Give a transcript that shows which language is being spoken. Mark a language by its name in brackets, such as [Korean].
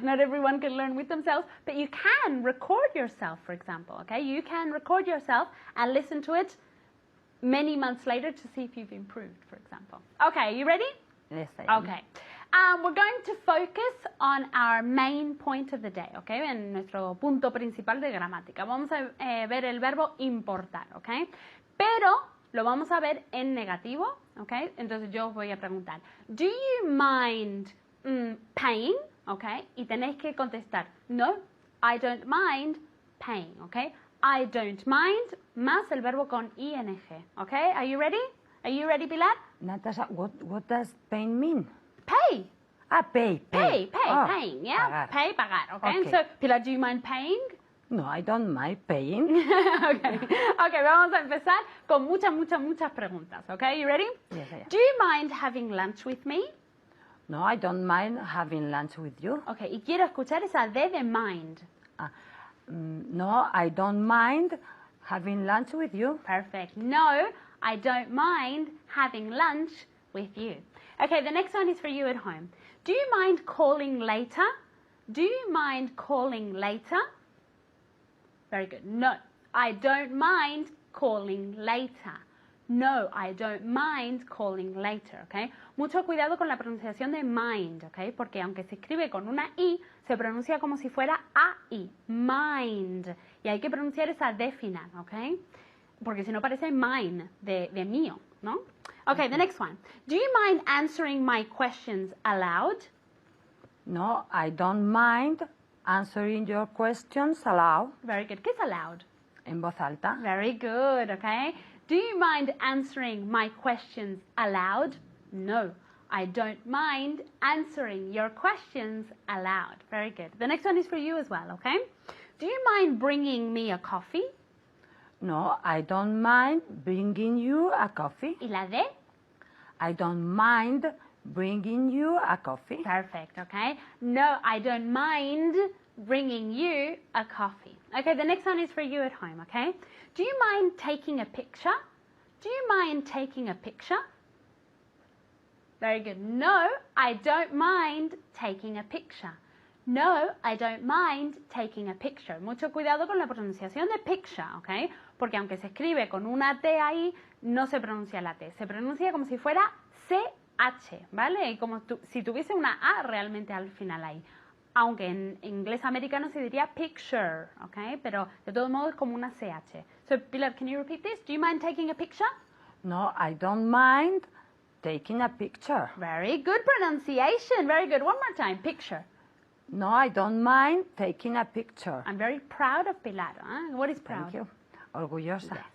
[English] Not everyone can learn with themselves, but you can record yourself, for example. Okay, you can record yourself and listen to it many months later to see if you've improved, for example. Okay, you ready? Yes, I am. Okay. we're going to focus on our main point of the day, okay? [Spanish] En nuestro punto principal de gramática. Vamos a ver el verbo importar, okay? Pero lo vamos a ver en negativo, okay? Entonces yo os voy a preguntar, do you mind paying? Okay? [English] Y tenéis que contestar, no, I don't mind paying, okay? [Spanish] I don't mind más el verbo con ing, okay? [English] Are you ready? Are you ready, Pilar? Natasha, what does pain mean? Pay. Pay. Oh, Paying, yeah? [Spanish] pagar. [English] Pay, pagar, okay? Okay. So, Pilar, do you mind paying? No, I don't mind paying. [Spanish] Okay, vamos a empezar con muchas preguntas, okay? [English] You ready? Yes, I am. Do you mind having lunch with me? No, I don't mind having lunch with you. [Spanish] Okay, y quiero escuchar esa D de mind. [English] No, I don't mind having lunch with you. Perfect. No, I don't mind having lunch with you. Okay, the next one is for you at home. Do you mind calling later? Do you mind calling later? Very good. No, I don't mind calling later. No, I don't mind calling later, okay? [Spanish] Mucho cuidado con la pronunciación de mind, okay? Porque aunque se escribe con una I, se pronuncia como si fuera AI, mind. Y hay que pronunciar esa D final, okay? Porque si no parece mine, de mío, ¿no? [English] Okay, the next one. Do you mind answering my questions aloud? No, I don't mind answering your questions aloud. Very good. ¿Qué es aloud? [Spanish] En voz alta. [English] Very good, okay? Do you mind answering my questions aloud? No, I don't mind answering your questions aloud. Very good. The next one is for you as well, okay? Do you mind bringing me a coffee? No, I don't mind bringing you a coffee. [Spanish] ¿Y la D? [English] I don't mind bringing you a coffee. Perfect, okay? No, I don't mind bringing you a coffee. Okay, the next one is for you at home, okay? Do you mind taking a picture? Do you mind taking a picture? Very good. No, I don't mind taking a picture. No, I don't mind taking a picture. [Spanish] Mucho cuidado con la pronunciación de picture, ¿ok? Porque aunque se escribe con una T ahí, no se pronuncia la T. Se pronuncia como si fuera CH, ¿vale? Y como si tuviese una A realmente al final ahí. Aunque en inglés americano se diría picture, ¿ok? Pero de todos modos es como una CH. [English] So, Pilar, can you repeat this? Do you mind taking a picture? No, I don't mind taking a picture. Very good pronunciation. Very good. One more time. Picture. No, I don't mind taking a picture. I'm very proud of Pilar. Huh? What is proud? Thank you. Orgullosa.